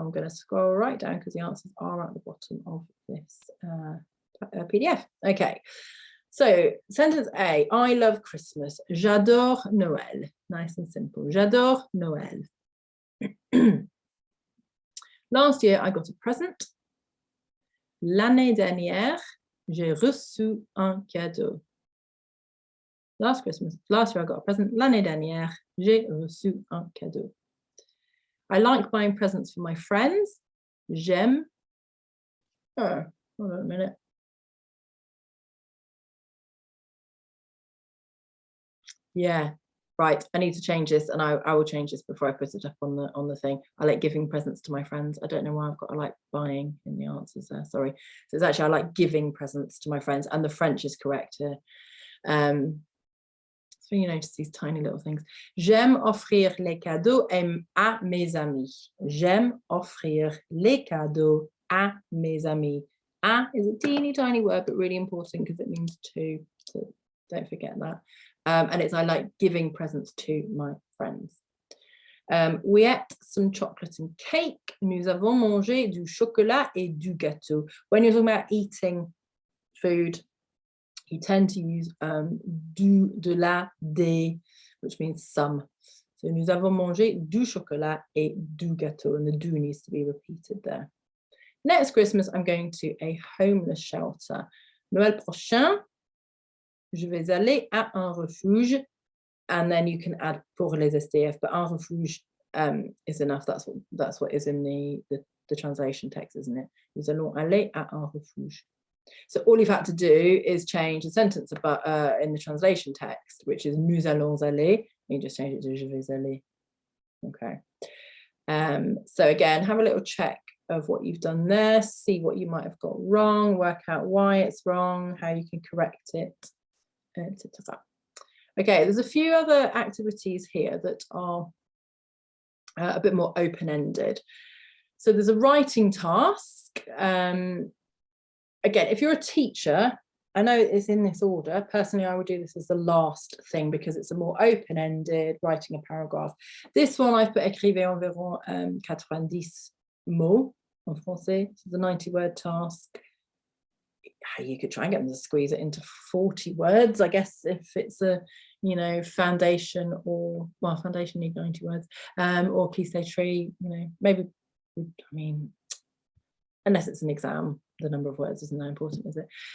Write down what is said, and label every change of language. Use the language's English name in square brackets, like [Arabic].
[English] I'm going to scroll right down because the answers are at the bottom of this PDF. Okay, so sentence A, I love Christmas. [French] J'adore Noël. [English] Nice and simple. [French] J'adore Noël. [English] Last year, I got a present. [French] L'année dernière, j'ai reçu un cadeau. [English] Last year I got a present. [French] L'année dernière, j'ai reçu un cadeau. [English] I like buying presents for my friends. J'aime. Oh, hold on a minute. Yeah, right. I need to change this, and I will change this before I put it up on the thing. I like giving presents to my friends. I don't know why I've got I like buying in the answers there. Sorry. So it's actually I like giving presents to my friends, and the French is correct here. So you notice these tiny little things. [French] J'aime offrir les cadeaux à mes amis. J'aime offrir les cadeaux à mes amis. [English] À is a teeny tiny word, but really important because it means to. So don't forget that. And it's I like giving presents to my friends. We ate some chocolate and cake. [French] Nous avons mangé du chocolat et du gâteau. [English] When you're talking about eating food, you tend to use du, de la, des, which means some. So [French] nous avons mangé du chocolat et du gâteau, [English] and the du needs to be repeated there. Next Christmas, I'm going to a homeless shelter. [French] Noël prochain, je vais aller à un refuge, [English] and then you can add [French] pour les SDF, [English] but [French] un refuge [English] is enough. That's what is in the translation text, isn't it? [French] Nous allons aller à un refuge. [English] So all you've had to do is change the sentence about in the translation text, which is [French] nous allons aller. [English] You just change it to [French] je vais aller. [English] Okay. So again, have a little check of what you've done there, see what you might have got wrong, work out why it's wrong, how you can correct it. Okay, there's a few other activities here that are a bit more open-ended. So there's a writing task. Again, if you're a teacher, I know it's in this order. Personally, I would do this as the last thing because it's a more open-ended, writing a paragraph. This one I've put [French] écrivez environ 90 mots en français. [English] It's a 90-word task. You could try and get them to squeeze it into 40 words, I guess, if it's a, foundation or, well, foundation need 90 words, or key stage 3, maybe, I mean, unless it's an exam, the number of words isn't that important, is it?